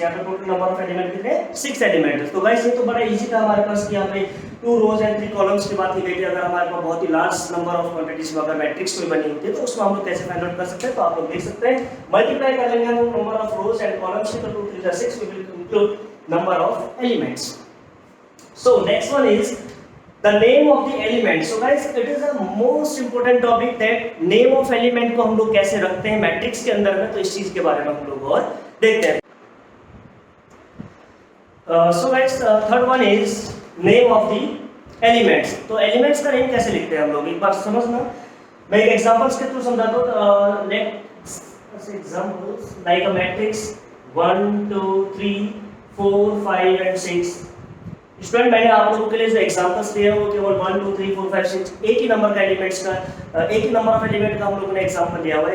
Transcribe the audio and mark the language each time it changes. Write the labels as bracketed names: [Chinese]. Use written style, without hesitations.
[Hindi] यहाँ पे total number of element कितने? 6 एलिमेंट. तो गाइस ये तो बड़ा इजी था हमारे पास कि यहाँ पे 2 रोज एंड 3 कॉलम्स की बात की गई थी. अगर हमारे पास बहुत ही लार्ज नंबर ऑफ क्वांटिटीज में अगर मैट्रिक्स कोई बनी होती है तो उसको हम लोग कैसे फाइंड आउट कर सकते हैं? तो आप लोग देख सकते हैं मल्टीप्लाई कर लेंगे हम number of rose and columns की, तो 2 3 6 we will include number of elements. [English] So next one is the name of the element. [Hindi] So guys, it is a most important topic that name of element को हम लोग कैसे रखते हैं matrix के अंदर में, तो इस चीज के बारे में हम लोग और देखते हैं. [English] So guys, third one is name of the elements. [Hindi] तो elements का नेम कैसे लिखते हैं हम लोग, एक बार समझना. मैं एक एग्जांपल्स के थ्रू समझाता हूँ. [English] Let's examples like a matrix 1 2 3 4 5 and 6. [Hindi] Student, मैंने आप लोगों के लिए जो एग्जांपल्स दिए हैं वो केवल 1 2 3 4 5 6 एक ही नंबर का एलिमेंट्स का एक ही नंबर ऑफ एलिमेंट का हम लोगों ने एग्जांपल दिया हुआ है.